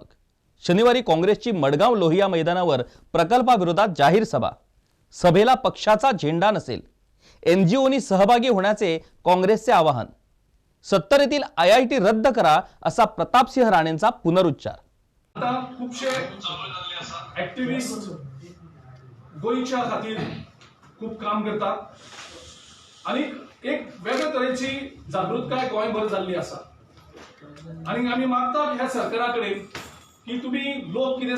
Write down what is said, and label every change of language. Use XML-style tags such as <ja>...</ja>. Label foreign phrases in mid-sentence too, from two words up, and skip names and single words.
<mr>शनिवारी काँग्रेसची मडगाव लोहिया मैदानावर प्रकल्पाविरोधात जाहीर सभा। सभेला पक्षाचा झेंडा नसेल। एनजीओनी सहभागी होण्याचे काँग्रेसचे आवाहन। 70 येथील आयआयटी रद्द करा असा प्रतापसिंह राणेंचा पुनरुच्चार।</mr> <kok>आता खूपशे ऍक्टिव्हिस्ट गोयच्या खातीर खूप काम करतात आणि एक वेगळ्या तरेची जागृतकाय गोंयभर जाल्ली आसा आणि आमी मागतात ह्या सरकाराकडे की तुम्ही लोक कितें</kok>